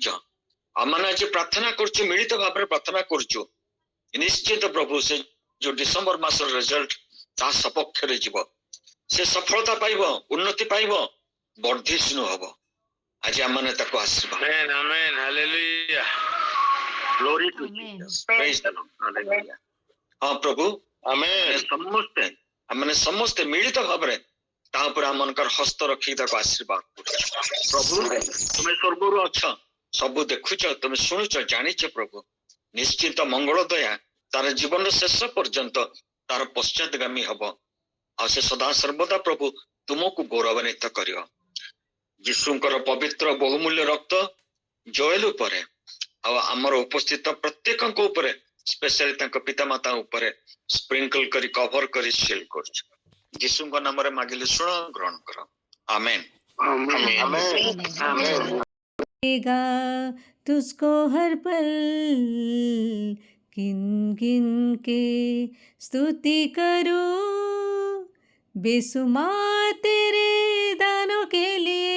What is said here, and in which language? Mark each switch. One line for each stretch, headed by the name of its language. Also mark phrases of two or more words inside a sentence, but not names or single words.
Odia: ଆମମାନେ ଆଜି ପ୍ରାର୍ଥନା କରୁଛୁ, ମିଳିତ ଭାବରେ ପ୍ରାର୍ଥନା କରୁଛୁ, ନିଶ୍ଚିତ ପ୍ରଭୁ ସେ ଯୋଉ ଡିସେମ୍ବର ମାସର ରେଜଲ୍ଟ ତାହା ସପକ୍ଷରେ ଯିବ, ସେ ସଫଳତା ପାଇବ, ଉନ୍ନତି ପାଇବ, ବର୍ଦ୍ଧିଷ୍ଣୁ ହବ। ଆଜି ଆମମାନେ ତାକୁ ଆଶୀର୍ବାଦ। ଆମେନ୍ ଆମେନ୍ ହାଲେଲୁୟା।
English: Glory to Amen. Jesus. Praise the Lord. Hallelujah.
Odia: ହଁ ପ୍ରଭୁ, ଆମେ ସମସ୍ତେ ମିଳିତ ଭାବରେ ତା ଉପରେ ଆମମାନଙ୍କର ହସ୍ତ ରଖି ତାକୁ ଆଶୀର୍ବାଦ କରୁଛୁ। ପ୍ରଭୁ ତୁମେ ସ୍ୱର୍ଗରୁ ଅଛ, ସବୁ ଦେଖୁଛ, ତୁମେ ଶୁଣୁଛ, ଜାଣିଛ ପ୍ରଭୁ। ନିଶ୍ଚିତ ମଙ୍ଗଳ ଦୟା ତାର ଜୀବନର ଶେଷ ପର୍ଯ୍ୟନ୍ତ ତାର ପଶ୍ଚାତଗାମୀ ହବ। ଆଉ ସେ ସଦା ସର୍ବଦା ପ୍ରଭୁ ତୁମକୁ ଗୌରବାନ୍ୱିତ କରିବ। ଯୀଶୁଙ୍କର ପବିତ୍ର ବହୁମୂଲ୍ୟ ରକ୍ତ ଜଏଲ ଉପରେ ଆଉ ଆମର ଉପସ୍ଥିତ ପ୍ରତ୍ୟେକଙ୍କ ଉପରେ, ସ୍ପେଶାଲି ତାଙ୍କ ପିତାମାତା ଉପରେ ସ୍ପ୍ରିଙ୍କଲ କରି କଭର କରି ସିଲ୍ କରୁଛୁ। ଯୀଶୁଙ୍କ ନାମରେ ମାଗିଲେ ଶୁଣ, ଗ୍ରହଣ କର। ଆମେନ୍।
Hindi: देगा तुझको हर पल, गिन गिन के स्तुति करूं, बेसुमार तेरे दानों के लिए।